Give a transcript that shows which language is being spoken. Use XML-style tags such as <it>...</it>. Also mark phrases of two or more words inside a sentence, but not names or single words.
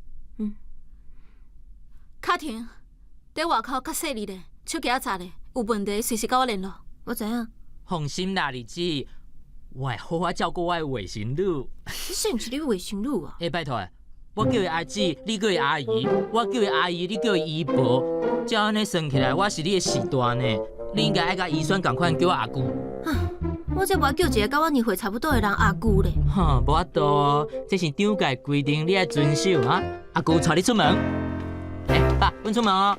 <nan>卡婷，伫外口较细腻咧，手机仔咧，有问题随时甲我联络。我知影。放心啦，二姊，我会好好照顾我的外甥女。你是毋是你外甥女啊？拜托，我叫伊阿姊，你叫伊阿姨；我叫伊阿姨，你叫伊姨婆。照安尼算起来，我是你的四大呢。你应该爱甲姨孙共款叫我阿姑。我才无叫一个甲我年岁差不多的人阿姑咧。无法度哦，这是厂界规定，你爱遵守啊。阿姑带你出门。爸，阮出门哦。</nan>